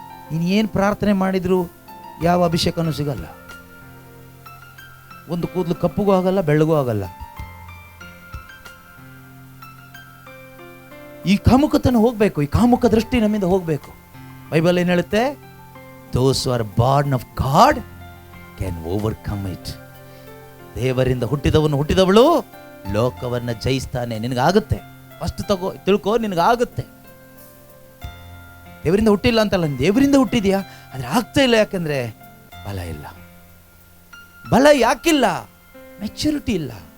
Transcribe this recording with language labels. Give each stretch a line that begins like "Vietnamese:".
Kannada: ನೀನು ಏನು ಪ್ರಾರ್ಥನೆ ಮಾಡಿದ್ರು ಯಾವ ಅಭಿಷೇಕನೂ ಸಿಗಲ್ಲ. ಒಂದು ಕೂದಲು ಕಪ್ಪುಗೂ ಆಗಲ್ಲ, ಬೆಳ್ಳಗೂ ಆಗಲ್ಲ. ಈ ಕಾಮುಕತನ ಹೋಗ್ಬೇಕು, ಈ ಕಾಮುಕ ದೃಷ್ಟಿ ನಮ್ಮಿಂದ ಹೋಗ್ಬೇಕು. ಬೈಬಲ್ ಏನು ಹೇಳುತ್ತೆ?
English: Those who are born of God can overcome it.
Kannada: ದೇವರಿಂದ ಹುಟ್ಟಿದವಳು ಲೋಕವನ್ನ ಜಯಿಸ್ತಾನೆ. ನಿನಗಾಗುತ್ತೆ.
English: first
Kannada: ತಿಳ್ಕೋ, ನಿನಗಾಗುತ್ತೆ. ದೇವರಿಂದ ಹುಟ್ಟಿಲ್ಲ ಅಂತಲ್ಲ, ದೇವರಿಂದ ಹುಟ್ಟಿದ್ಯಾ, ಆದ್ರೆ ಆಗ್ತಾ ಇಲ್ಲ. ಯಾಕಂದ್ರೆ ಬಲ ಇಲ್ಲ. ಬಲ ಯಾಕಿಲ್ಲ? ಮೆಚುರಿಟಿ ಇಲ್ಲ.